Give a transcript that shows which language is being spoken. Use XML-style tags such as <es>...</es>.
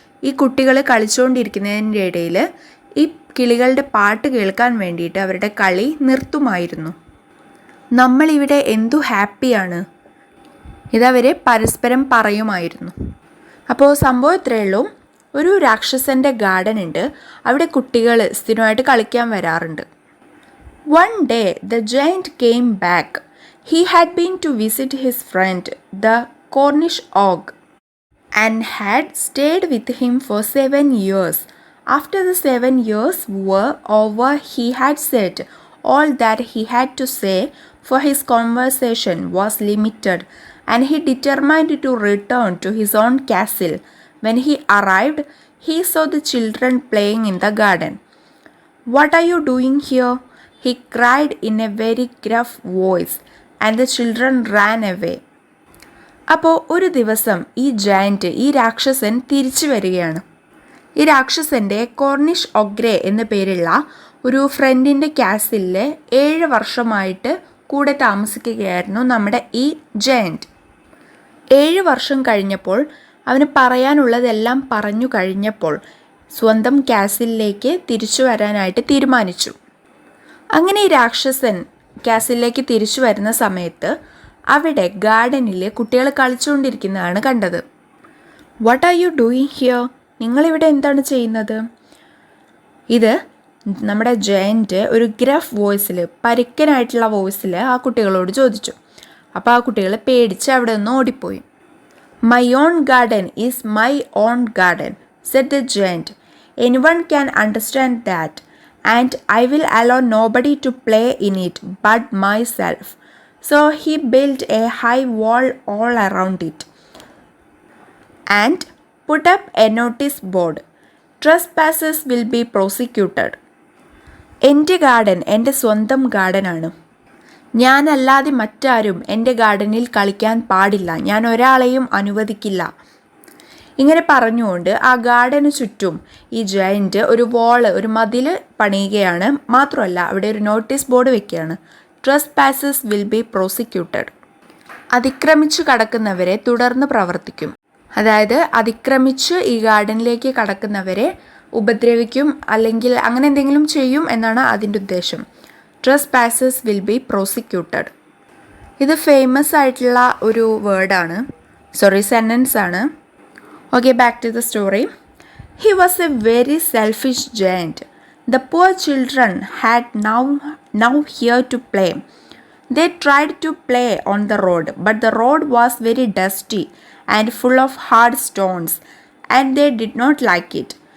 <ml>ഈ കുട്ടികൾ കളിച്ചുകൊണ്ടിരിക്കുന്നതിൻ്റെ ഇടയിൽ ഈ കിളികളുടെ പാട്ട് കേൾക്കാൻ വേണ്ടിയിട്ട് അവരുടെ കളി നിർത്തുമായിരുന്നു. നമ്മളിവിടെ എന്തു ഹാപ്പിയാണ്, ഇതവർ പരസ്പരം പറയുമായിരുന്നു. അപ്പോൾ സംഭവം ഇത്രയേ ഉള്ളൂ. ഒരു രാക്ഷസൻ്റെ ഗാർഡൻ ഉണ്ട്. അവിടെ കുട്ടികൾ സ്ഥിരമായിട്ട് കളിക്കാൻ വരാറുണ്ട്.</ml> <en>One day the giant came back. He had been to visit his friend the Cornish og and had stayed with him for 7 years. After the 7 years were over, he had said all that he had to say, for his conversation was limited, and he determined to return to his own castle. When he arrived, he saw the children playing in the garden. "What are you doing here?" he cried in a very gruff voice, and the children ran away.</en> <ml>അപ്പോൾ ഒരു ദിവസം ഈ giant, ഈ രാക്ഷസൻ തിരിച്ചു വരികയാണ്. ഈ രാക്ഷസൻ്റെ Corniche ഒഗ്രേ എന്ന പേരുള്ള ഒരു ഫ്രണ്ടിൻ്റെ കാസിലിൽ 7 വർഷമായിട്ട് കൂടെ താമസിക്കുകയായിരുന്നു നമ്മുടെ ഈ ജയൻറ്റ്. 7 വർഷം കഴിഞ്ഞപ്പോൾ, അവന് പറയാനുള്ളതെല്ലാം പറഞ്ഞു കഴിഞ്ഞപ്പോൾ സ്വന്തം കാസിലിലേക്ക് തിരിച്ചു വരാനായിട്ട് തീരുമാനിച്ചു. അങ്ങനെ ഈ രാക്ഷസൻ കാസിലിലേക്ക് തിരിച്ചു വരുന്ന സമയത്ത് അവിടെ ഗാർഡനിൽ കുട്ടികൾ കളിച്ചുകൊണ്ടിരിക്കുന്നതാണ് കണ്ടത്.</ml> <en>"What are you doing here?"</en> <ml>നിങ്ങളിവിടെ എന്താണ് ചെയ്യുന്നത്? ഇത് നമ്മുടെ ജയൻറ്റ് ഒരു ഗ്രഫ് വോയിസിൽ, പരുക്കനായിട്ടുള്ള വോയിസിൽ ആ കുട്ടികളോട് ചോദിച്ചു. അപ്പോൾ ആ കുട്ടികൾ പേടിച്ച് അവിടെ നിന്ന് ഓടിപ്പോയി.</ml> <en>"My own garden is my own garden," said the giant. "Anyone can understand that, and I will allow nobody to play in it but myself." So he built a high wall all around it and put up a notice board, "Trespassers will be prosecuted."</en> <ml>എൻ്റെ garden എൻ്റെ സ്വന്തം ഗാർഡനാണ്. ഞാനല്ലാതെ മറ്റാരും എൻ്റെ ഗാർഡനിൽ കളിക്കാൻ പാടില്ല. ഞാൻ ഒരാളെയും അനുവദിക്കില്ല. ഇങ്ങനെ പറഞ്ഞുകൊണ്ട് ആ ഗാർഡന് ചുറ്റും ഈ ജയൻറ്റ് ഒരു വാള്, ഒരു മതിൽ പണിയുകയാണ്. മാത്രമല്ല അവിടെ ഒരു നോട്ടീസ് ബോർഡ് വെക്കുകയാണ്.</ml> <en>"Trespassers will be prosecuted."</en> <ml>അതിക്രമിച്ചു കടക്കുന്നവരെ തുടർന്ന് പ്രവർത്തിക്കും. അതായത് അതിക്രമിച്ച് ഈ ഗാർഡനിലേക്ക് കടക്കുന്നവരെ ഉപദ്രവിക്കും, അല്ലെങ്കിൽ അങ്ങനെ എന്തെങ്കിലും ചെയ്യും എന്നാണ് അതിൻ്റെ ഉദ്ദേശം.</ml> <en>"Trespassers will be prosecuted."</en> <ml>ഇത് ഫേമസ് ആയിട്ടുള്ള ഒരു വേർഡാണ്, സെൻറ്റൻസ് ആണ്.</ml> <en>Okay, back to the story. He was a very selfish giant. The poor children had now here to play. They tried to play on the road, but the road was very dusty and full of hard stones, and they did not like it.</en>